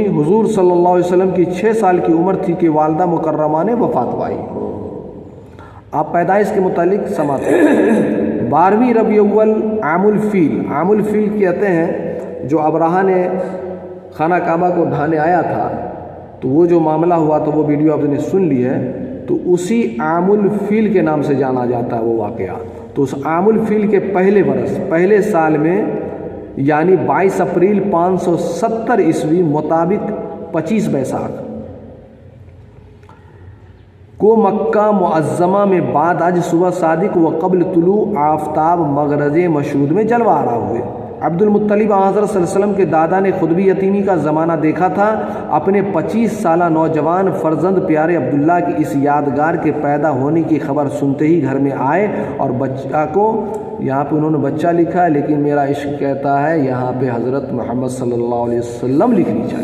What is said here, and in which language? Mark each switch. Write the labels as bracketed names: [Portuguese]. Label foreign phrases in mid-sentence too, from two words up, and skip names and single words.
[Urdu] حضور صلی اللہ علیہ وسلم کی 6 سال کی عمر تھی کہ والدہ مکرمہ نے وفات پائی. آپ پیدائش کے متعلق سماتے 12ویں ربیع اول عام الفیل کہتے ہیں، جو ابرہہ نے خانہ کعبہ کو ڈھانے آیا تھا، تو وہ جو معاملہ ہوا تو وہ ویڈیو آپ نے سن لی ہے. تو اسی عام الفیل کے نام سے جانا جاتا ہے وہ واقعہ۔ تو اس عام الفیل کے پہلے برس، پہلے سال میں، یعنی 22 اپریل 570 عیسوی مطابق 25 بیساکھ کو مکہ معظمہ میں بعد آج صبح صادق و قبل طلوع آفتاب مغرب مشہود میں جلوہ آرا ہوئے۔ عبد المطلب حضرت صلی اللہ علیہ وسلم کے دادا نے خود بھی یتیمی کا زمانہ دیکھا تھا۔ اپنے 25 سالہ نوجوان فرزند پیارے عبداللہ کی اس یادگار کے پیدا ہونے کی خبر سنتے ہی گھر میں آئے اور بچہ کو، یہاں پہ انہوں نے بچہ لکھا ہے لیکن میرا عشق کہتا ہے یہاں پہ حضرت محمد صلی اللہ علیہ وسلم لکھنی چاہیے۔